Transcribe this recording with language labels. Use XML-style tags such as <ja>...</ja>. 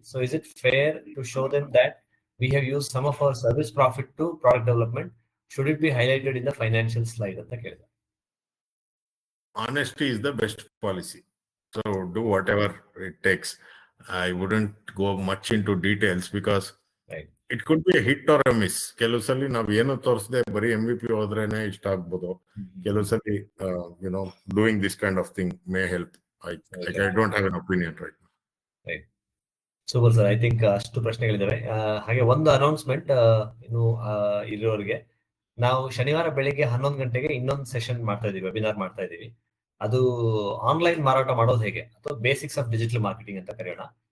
<en>So is it fair to show them that we have used some of our service profit to product development? Should it be highlighted in the financial slide</en> <kn>ಅಂತ ಕೇಳಿದೆ.</kn> <en>Honesty is the best policy. So do whatever it takes. I wouldn't go much into details because Right. it could be a hit or a miss.</en> <kn>ಕೆಲವು ಸಲ ನಾವ್ ಏನು ತೋರಿಸದೆ ಬರೀ MVP ಹೋದ್ರೇನೆ ಇಷ್ಟ ಆಗ್ಬೋದು. ಕೆಲವು ಸಲ</kn> <en>doing this kind of thing may help. I don't have an opinion right now. Right.</en> <kn>Super sir. I think ಅಷ್ಟು ಪ್ರಶ್ನೆಗಳಿದ್ದಾವೆ. ಹಾಗೆ ಒಂದು ಅನೌನ್ಸ್ಮೆಂಟ್ ಇನ್ನು ಇರೋರಿಗೆ, ನಾವು ಶನಿವಾರ ಬೆಳಿಗ್ಗೆ 11 ಗಂಟೆಗೆ ಇನ್ನೊಂದು ಸೆಷನ್ ಮಾಡ್ತಾ ಇದೀವಿ, ವೆಬಿನಾರ್ ಮಾಡ್ತಾ ಇದೀವಿ. ಅದು ಆನ್ಲೈನ್ ಮಾರಾಟ ಮಾಡೋದು ಹೇಗೆ, ಅಥವಾ</kn> <en>basics of digital marketing</en> <kn>ಅಂತ ಕರೆಯೋಣ.</kn>